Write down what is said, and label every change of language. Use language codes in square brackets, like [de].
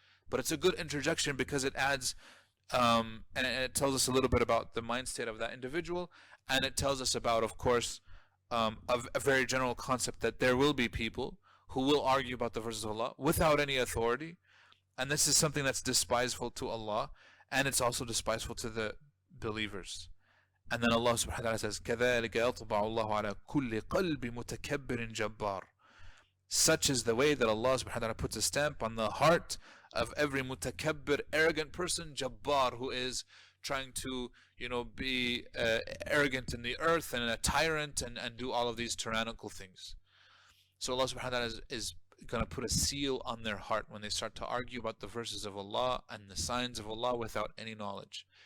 [en] But it's a good interjection because it adds, and it tells us a little bit about the mind state of that individual, and it tells us about, of course, a very general concept that there will be people who will argue about the verses of Allah without any authority, and this is something that's despiseful to Allah, and it's also despiseful to the believers. And then Allah subhanahu wa ta'ala says, [ar] كَذَلِكَ يَطْبَعُ اللَّهُ عَلَى كُلِّ قَلْبِ مُتَكَبِّرٍ جَبَّارٍ. [en] Such is the way that Allah subhanahu wa ta'ala puts a stamp on the heart of every mutakabbir, arrogant person, jabbar, who is trying to be arrogant in the earth and a tyrant and do all of these tyrannical things. So Allah subhanahu wa ta'ala is going to put a seal on their heart when they start to argue about the verses of Allah and the signs of Allah without any knowledge.